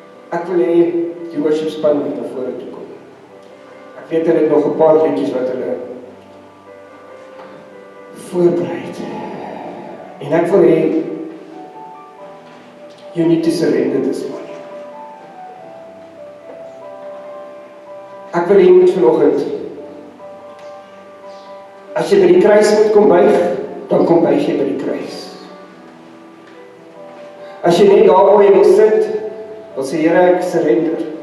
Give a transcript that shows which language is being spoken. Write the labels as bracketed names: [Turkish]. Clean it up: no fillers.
[Afrikaans] Ek wil hê die worship span moet na vore toe kom. Ek weet hulle het nog 'n paar liedjies wat hulle voorberei het. En ek wil hê [English] you need to surrender this morning. [Afrikaans] Ek wil hê moet vanoggend, as jy by die kruis moet kom buig, dan kom buig jy by die kruis. As jy net daar waar jy wil sit, wil sê, Here, ek surrender.